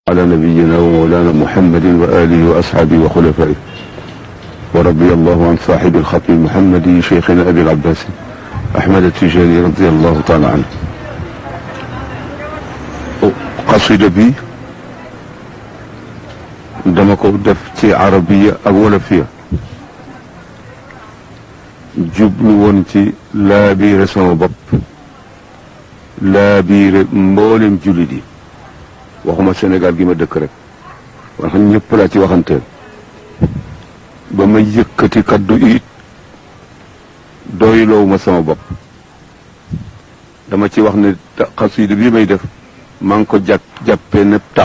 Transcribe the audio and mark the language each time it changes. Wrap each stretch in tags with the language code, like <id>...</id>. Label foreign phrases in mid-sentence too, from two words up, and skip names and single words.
<ar>على نبينا ومولانا محمد وآله وأصحابه وخلفائه ورضي الله عن صاحب الخطيب محمد شيخنا أبي العباس أحمد التجاني رضي الله تعالى عنه.</ar> <wo>قصيدة بي dama ko def ci arabiya ak wolofiya jublu woon ci laabiire sama bopp laabiire mboolem jullit yi waxuma Sénégal gi ma dëkk rek wax ñëpp laa ci waxanteel ba ma yëkkati kaddu it doyloowu ma sama bopp dama ci wax ne xasida bi may def maa ngi ko jàppee ne</wo>